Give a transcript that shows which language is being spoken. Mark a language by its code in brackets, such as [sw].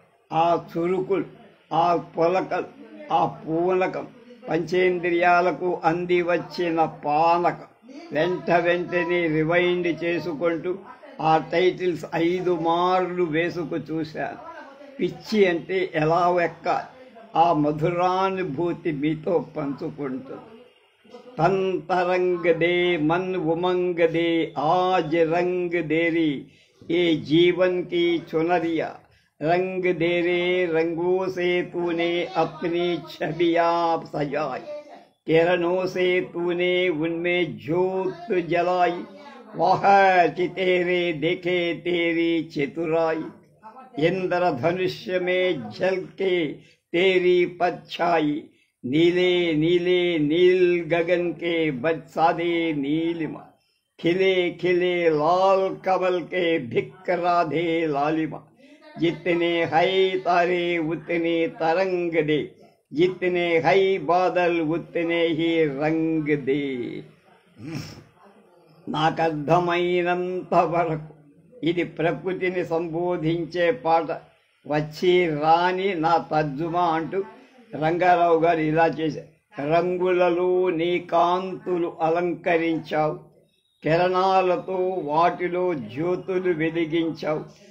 [te] ఆ చురుకులు, ఆ పొలకలు, ఆ పూనకం, పంచేంద్రియాలకు అంది వచ్చిన పానకం. వెంటనే రివైండ్ చేసుకుంటూ ఆ టైటిల్స్ 5 మార్లు వేసుకు చూశాను. పిచ్చి అంటే ఎలా ఎక్కాలి, ఆ మధురానుభూతి మీతో పంచుకుంటుంది. [hi] तन तरंग दे मन उमंग दे आज रंग देरी, ये जीवन की चुनरिया रंग दे रे, रंगों से तूने अपनी छबियां सजाई, किरणों से तूने उनमें ज्योत जलाई, वाह कि तेरे देखे तेरी चतुराई, इंद्रधनुष्य में झलके तेरी परछाई, नीले नीले नील गगन के बरसादे नीलिमा, खिले खिले लाल कमल के भिक राधे लालिमा, जितने है तारे उतने तरंग दे, जितने है बादल उतने ही रंग दे. [te] నాకర్థమైనంత వరకు ఇది ప్రకృతిని సంబోధించే పాట. వచ్చి రాని నా తర్జుమా అంటూ రంగారావు గారు ఇలా చేశారు. రంగులలో నీ కాంతులు అలంకరించావు, కిరణాలతో వాటిలో జ్యోతులు వెలిగించావు.